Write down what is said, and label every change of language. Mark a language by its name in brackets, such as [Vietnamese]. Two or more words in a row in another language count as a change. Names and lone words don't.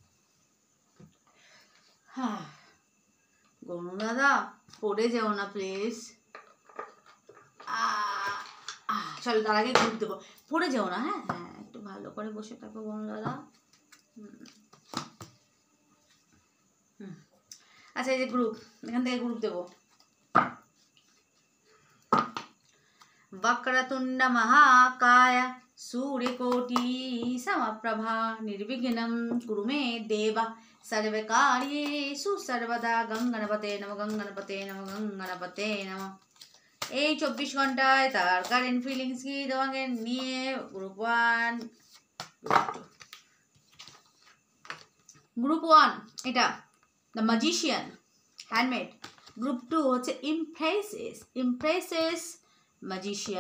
[Bangla] হ্যাঁ গনু দাদা, পড়ে যাও না প্লিজ। চলো তার আগে গ্রুপ দেবো, পড়ে যাও না। হ্যাঁ হ্যাঁ, একটু ভালো করে বসে থাকো গনু দাদা। আচ্ছা, এই যে গ্রুপ, এখান থেকে গ্রুপ দেবো। [Sanskrit] वक्रतुंड महाकाय सूर्यकोटि समप्रभा निर्विघ्नं कुरु मे देव सर्वकार्येषु सर्वदा। गंगणपते नमः, गंगणपते नमः, गंगणपते नमः। [Bangla] এই 24 ঘন্টায় তার [English] current feelings [Bangla] কি তোমাকে নিয়ে। গ্রুপ 1, গ্রুপ 1 এটা [English] the magician, [Bangla] হ্যান্ডমেড। গ্রুপ 2 হচ্ছে [English] impresses magician.